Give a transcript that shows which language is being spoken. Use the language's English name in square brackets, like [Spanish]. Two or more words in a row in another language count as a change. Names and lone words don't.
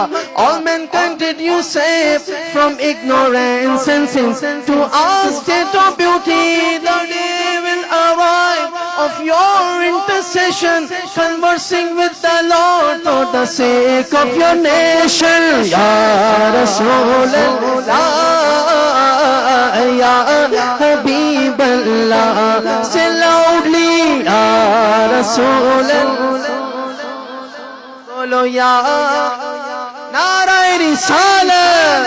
[English] All mankind did you save from ignorance and sins. To our state of beauty, the day will arrive of your intercession, conversing with the Lord for the sake of your nation. [Arabic] يا رسول الله، يا حبيب الله, [English] say loudly, [Arabic] يا رسول الله, [Urdu] بولو یا نعرہ رسالت.